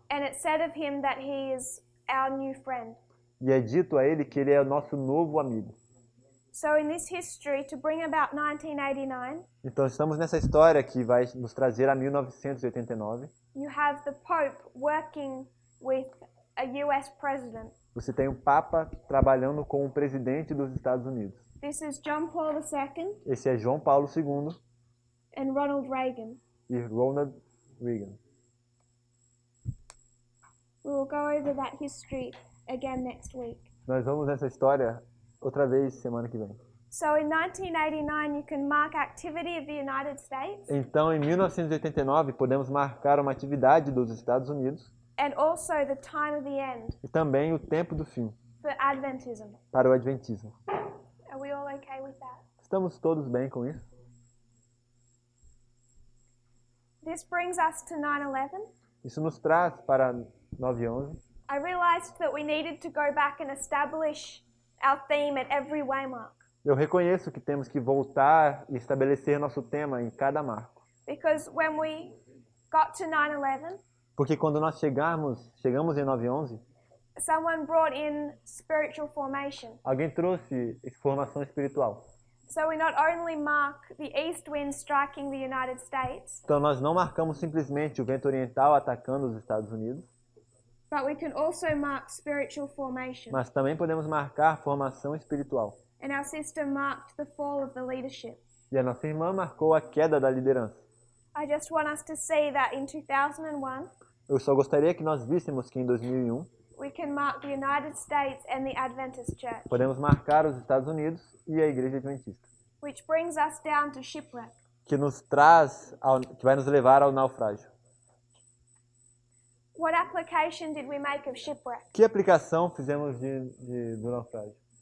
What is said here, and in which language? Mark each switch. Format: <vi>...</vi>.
<en>And it's said of him that he is our new friend.</en> <pt>E é dito a ele que ele é o nosso novo amigo.</pt> <en>So in this history, to bring about 1989,</en> <pt>Então estamos nessa história que vai nos trazer a 1989.</pt> <en>you have the Pope working with a US president.</en> <pt>Você tem um Papa trabalhando com o presidente dos Estados Unidos.</pt> <en>This is John Paul II</en> <pt>Esse é João Paulo II</pt> <en>and Ronald Reagan.</en> <pt>e Ronald Reagan.</pt> <en>We will go over that history again next week.</en> <pt>Nós vamos nessa história outra vez semana que vem.</pt> <en>So in 1989, you can mark activity of the United States</en> <pt>Então, em 1989, podemos marcar uma atividade dos Estados Unidos</pt> <en>and also the time of the end</en> <pt>e também o tempo do fim</pt> <en>for Adventism.</en> <pt>para o Adventismo.</pt> <en>Are we all okay with that?</en> <pt>Estamos todos bem com isso?</pt> <en>This brings us to 9/11.</en> <pt>Isso nos traz para 9/11.</pt> <en>I realized that we needed to go back and establish our theme at every waymark.</en> <pt>Eu reconheço que temos que voltar e estabelecer nosso tema em cada marco.</pt> <en>Because when we got to 9/11,</en> <pt>Porque quando nós chegamos em 9/11,</pt> <en>someone brought in spiritual formation.</en> <pt>alguém trouxe formação espiritual.</pt> <en>So we not only mark the east wind striking the United States,</en> <pt>Então nós não marcamos simplesmente o vento oriental atacando os Estados Unidos,</pt> <en>but we can also mark spiritual formation.</en> <pt>mas também podemos marcar formação espiritual.</pt> <en>And our sister marked the fall of the leadership.</en> <pt>E a nossa irmã marcou a queda da liderança.</pt> <en>I just want us to see that in 2001,</en> <pt>Eu só gostaria que nós víssemos que em 2001</pt> <en>we can mark the United States and the Adventist Church,</en> <pt>podemos marcar os Estados Unidos e a Igreja Adventista,</pt> <en>which brings us down to shipwreck.</en> <pt>que vai nos levar ao naufrágio.</pt> <en>What application did we make of shipwreck?</en> <pt>Que aplicação fizemos do naufrágio?</pt>